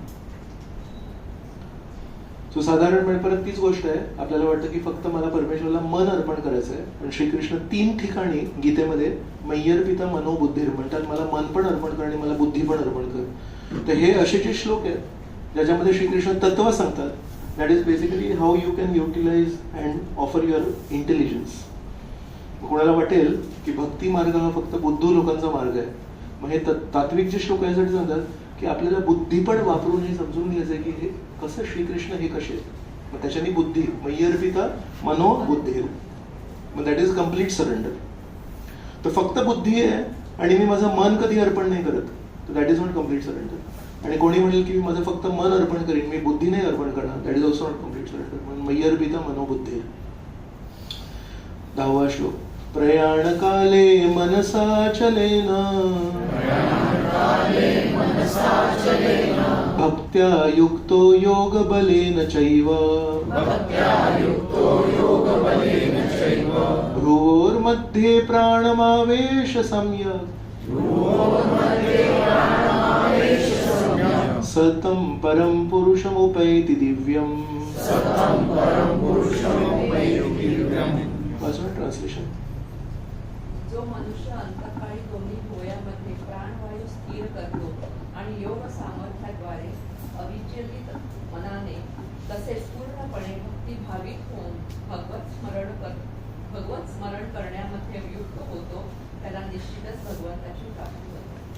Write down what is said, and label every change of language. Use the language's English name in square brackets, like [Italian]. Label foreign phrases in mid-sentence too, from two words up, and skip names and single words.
[Marathi] सो साधारणपणे परत तीच गोष्ट आहे. आपल्याला वाटतं की फक्त मला परमेश्वराला मन अर्पण करायचं आहे, पण श्रीकृष्ण 3 ठिकाणी गीतेमध्ये [Sanskrit] मह्यर पिता मनोबुद्धीर [Marathi] म्हणतात, मला मन पण अर्पण कर आणि मला बुद्धी पण अर्पण कर. तर हे असे जे श्लोक आहेत ज्याच्यामध्ये श्रीकृष्ण तत्व सांगतात. [English] that is basically how you can utilize and offer your intelligence. [Marathi] कोणाला वाटेल की भक्ती मार्ग हा फक्त बुद्धू लोकांचा मार्ग आहे, मग हे तात्विक जे श्लोक यासाठी सांगतात की आपल्याला बुद्धी पण वापरून हे समजून घ्यायचंय की हे कसं श्रीकृष्ण हे कसे, मग त्याच्यानी बुद्धी, [Sanskrit] मह्यर पिता मनो बुद्धी, [Marathi] मग [English] that is complete surrender. [Marathi] तर फक्त बुद्धी आहे आणि मी माझं मन कधी अर्पण नाही करत, तर [English] that is not complete surrender. [Marathi] आणि कोणी म्हणेल की माझं फक्त मन अर्पण करीन, मी बुद्धी नाही अर्पण करणार, [English] that is also not complete surrender. [Marathi] म्हणून [Sanskrit] मह्यर पिता मनोबुद्धी. [Marathi] 10वा श्लोक. [Sanskrit] प्रयाणकाले मनसाचलेन भक्त्या युक्तो योगबलेन चैव भ्रुवोर्मध्ये प्राणमावेश सम्यक् सतं परं पुरुषमुपैति दिव्यम् ट्रान्सलेशन. [Marathi] जो मनुष्य अंतकाळी दोन्ही भुवयामध्ये प्राणवायू स्थिर करतो आणि योग सामर्थ्याद्वारे अविचलित मनाने तसेच पूर्णपणे भक्तिभावित होऊन भगवत स्मरण करण्यामध्ये युक्त होतो त्याला निश्चितच भगवंताची प्राप्ती होते.